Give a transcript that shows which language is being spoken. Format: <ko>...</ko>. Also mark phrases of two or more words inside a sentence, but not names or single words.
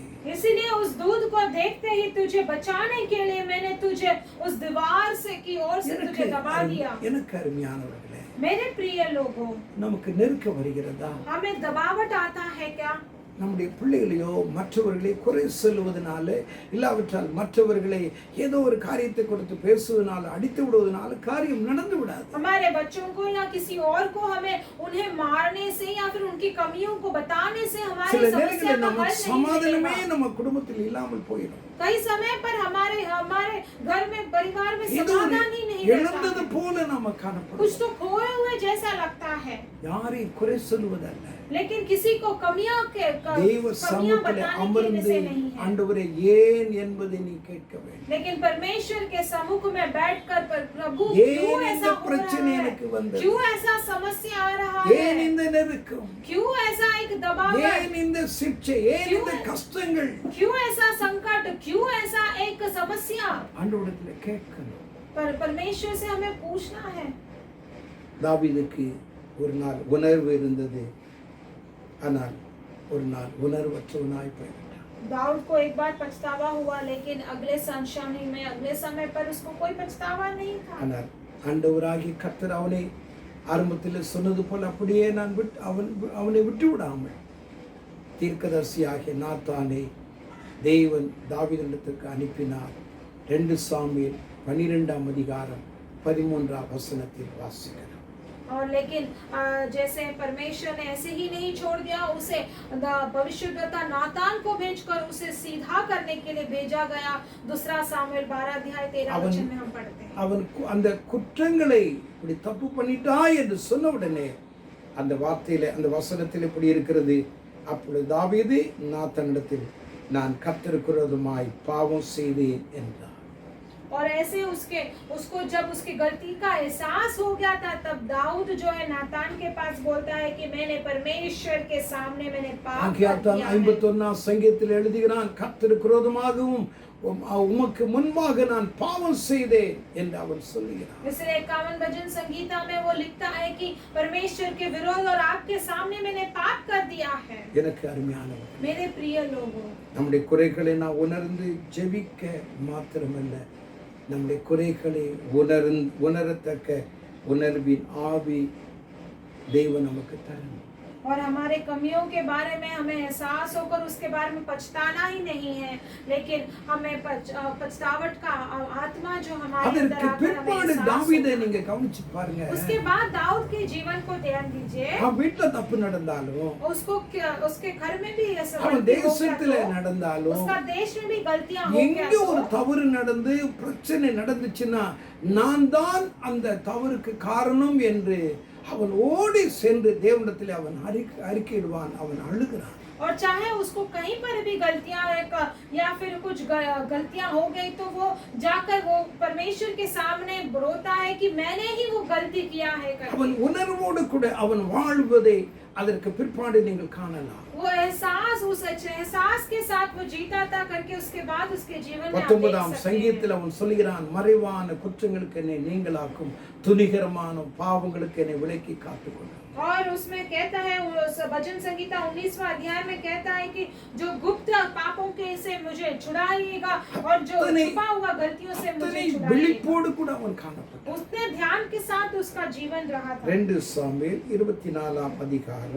<hi>इसीलिए उस दूत को देखते ही तुझे बचाने के लिए मैंने तुझे उस दीवार से की ओर से तुझे दबा दिया।</hi> <ta>எனக்கு அருமையானவர்களே,</ta> <hi>मेरे प्रिय लोगों,</hi> <ta>நமக்கு நெருக்க வருகிறதா?</ta> <hi>हमें दबावट आता है क्या?</hi> <ta>நம்முடைய பிள்ளைகளையோ மற்றவர்களை குறை சொல்லுவதனால, இல்லாவிட்டால் மற்றவர்களை ஏதோ ஒரு காரியத்தை கொடுத்து பேசுவதனால, அடித்து விடுவதனால காரியம் நடந்து விடாது.</ta> <hi>हमारे बच्चों को या किसी और को हमें उन्हें मारने से या फिर उनकी कमियों को बताने से हमारी</hi> <ta>சில</ta> <hi>समस्या</hi> <ta>நேரங்களில்</ta> <hi>का</hi> <ta>நம்ம</ta> <hi>हल नहीं</hi> <ta>சமாதானமே</ta> <hi>मिलेगा।</hi> <ta>நம்ம குடும்பத்தில் இல்லாமல் போயிடும்.</ta> <hi>कई समय पर हमारे घर में परिवार में</hi> <ta>ஏதோ</ta> <hi>समाधान ही नहीं</hi> <ta>இழந்தது</ta> <hi>रहता है।</hi> <ta>போல நாம காணப்படுறோம்.</ta> <hi>कुछ तो खोए हुए जैसा लगता है,</hi> <ta>யாரையும் குறை சொல்லுவதல்ல,</ta> <hi>लेकिन किसी को कमियां</hi> <ta>தெய்வ சமூகத்தில்</ta> <hi>बताने के</hi> <ta>அமர்ந்து</ta> <hi>से नहीं है।</hi> <ta>ஆண்டவரே ஏன் என்பதை நீ கேட்க வேண்டும்.</ta> <hi>लेकिन परमेश्वर के सम्मुख में बैठकर प्रभु</hi> <ta>ஏன்</ta> <hi>क्यों</hi> <ta>இந்த</ta> <hi>ऐसा हो</hi> <ta>பிரச்சனை</ta> <hi>रहा</hi> <ta>எனக்கு</ta> <hi>है,</hi> <ta>வந்தது?</ta> <hi>क्यों ऐसा समस्या आ रहा</hi> <ta>ஏன்</ta> <hi>है,</hi> <ta>இந்த நெருக்கம்?</ta> <hi>क्यों ऐसा एक दबाव,</hi> <ta>ஏன் இந்த சிக்ஷை? ஏன் இந்த கஷ்டங்கள்?</ta> <hi>क्यों ऐसा संकट, क्यों ऐसा एक समस्या?</hi> <ta>ஆண்டவரிடத்தில் கேட்கணும்.</ta> <hi>पर परमेश्वर से हमें पूछना है।</hi> <ta>தாவீதுக்கு ஒரு நாள் உணர்வு இருந்தது, ஆனால் ஒரு நாள் உணர்வற்றவனாய் போய்விட்டான்.</ta> <hi>दाऊद को एक बार पछतावा हुआ, लेकिन अगले समय पर उसको कोई पछतावा नहीं था।</hi> <ta>ஆனால் ஆண்டவராகிய கர்த்தர் அவனை ஆரம்பத்தில் சொன்னது போல அப்படியே அவனை விட்டு விடாமல் தீர்க்கதரிசியாகிய நாத்தானை தேவன் தாவீதிடத்திற்கு அனுப்பினார். 2 சாமுவேல் 12 அதிகாரம் 13 வசனத்தில் வாசிக்கிறோம்.</ta> <hi>और लेकिन जैसे परमेश्वर ने ऐसे ही नहीं छोड़ दिया, उसे भविष्यद्वक्ता नातान को भेजकर उसे सीधा करने के लिए भेजा गया। 2 सामुएल 12 अध्याय 13 वचन में हम पढ़ते हैं।</hi> <ta>அவன் அந்த குற்றங்களை இப்படி தப்பு பண்ணிட்டாய் என்று சொன்ன உடனே அந்த வார்த்தையில அந்த வசனத்தில் இப்படி இருக்கிறது, அப்பொழுது தாவீது நாத்தானிடத்தில் நான் கர்த்தருக்கு விரோதமாய் பாவம் செய்தேன் என்றார்.</ta> <hi>और ऐसे उसको जब उसकी गलती का एहसास हो गया था, तब दाऊद जो है नातान के पास बोलता है कि मैंने परमेश्वर के सामने मैंने पाप किया है।</hi> <ta>51 சங்கீதத்தில் எழுதுகிறான், கர்த்தருக்கு விரோதமாகவும் உமக்கு முன்பாக நான் பாவம் செய்தேன் என்று அவன் சொல்லுகிறான்.</ta> <hi>इसलिए 51 भजन संगीता में वो लिखता है कि परमेश्वर के विरोध और आपके सामने मैंने पाप कर दिया है।</hi> <ta>எனக்கு அருமையானவர்,</ta> <hi>मेरे प्रिय लोगों,</hi> <ta>நம்முடைய குறைகளை நான் உணர்ந்து ஜெபிக்க மாத்திரமல்ல, நம்முடைய குறைகளை உணரத்தக்க உணர்வின் ஆவி தேவன் நமக்கு தரணும்.</ta> <hi>और हमारे कमियों के बारे में हमें एहसास होकर उसके बारे में पछताना ही नहीं है, लेकिन हमें पछतावट का आत्मा जो हमारे अंदर</hi> <ta>அதற்கு</ta> <hi>आकर</hi> <ta>பிற்பாடு</ta> <hi>हमें</hi> <ta>தாவீதை நீங்க கவனிச்சு பாருங்க.</ta> <hi>उसके बाद दाऊद के जीवन को ध्यान दीजिए।</hi> <ta>அவன் வீட்டுல தப்பு நடந்தாலும்,</ta> <hi>उसके घर में भी ऐसा</hi> <ta>அவன் தேசத்துல நடந்தாலும்,</ta> <hi>उसका देश में भी गलतियां हो</hi> <ta>எங்க</ta> <hi>गया</hi> <ta>ஒரு</ta> <hi>तो</hi> <ta>தவறு நடந்து பிரச்சனை நடந்துச்சுன்னா நான் தான் அந்த தவறுக்கு காரணம் என்று அவன் ஓடி சென்று தேவனிடத்தில் அவன் அறிக்கையிடுவான், அவன் அழுகிறான்.</ta> <hi>और चाहे उसको कहीं पर भी गलतियां या फिर कुछ गलतियां हो गई तो वो जाकर वो परमेश्वर के सामने रोता है कि मैंने ही वो गलती किया है।</hi> <ta>அவன் உணர்வோடு கூட அவன் வாழ்வதை அதற்கு பிற்பாடு நீங்கள் காணலாம்.</ta> <hi>वो एहसास, उस एहसास के साथ वो जीता था करके उसके बाद उसके जीवन में आप देख</hi> <ta>19</ta> <hi>सकते</hi> <ta>சங்கீதத்தில்</ta> <hi>हैं।</hi> <ta>அவன் சொல்கிறான், மறைவான குற்றங்களுக்கு என்னை நீங்களாக்கும், துணிகரமான பாவங்களுக்கு என்னை விலக்கி காத்துக்கொள்ளும்.</ta> <hi>और उसमें कहता है, उस भजन संगीता 19वां अध्याय में कहता है कि जो गुप्त पापों के से मुझे छुड़ाइएगा और जो छुपा हुआ गलतियों से मुझे छुड़ाइएगा।</hi> <ta>விழிப்போடு கூட அவன் காணப்பட்டான்.</ta> <hi>उसने ध्यान के साथ उसका जीवन रहा था।</hi> <ta>2 சாமுவேல் 24 அதிகாரம்</ta>